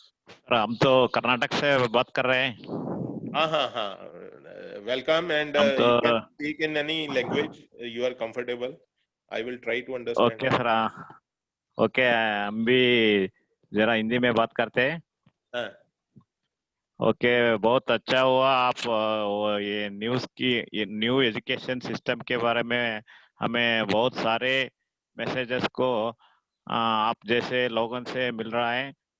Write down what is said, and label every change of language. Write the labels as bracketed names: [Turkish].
[Hindi] Sir, हम तो कर्नाटक से बात कर रहे हैं। हाँ हाँ हाँ, वेलकम एंड तो [English] you can speak in any language you are comfortable. I will try to understand. [Hindi] Okay sir, okay हम भी जरा हिंदी में बात करते हैं। हाँ, ओके, बहुत अच्छा हुआ आप ये न्यूज़ की, ये न्यू एजुकेशन सिस्टम के बारे में हमें बहुत सारे मैसेजेस को आप जैसे लोगों से मिल रहा है।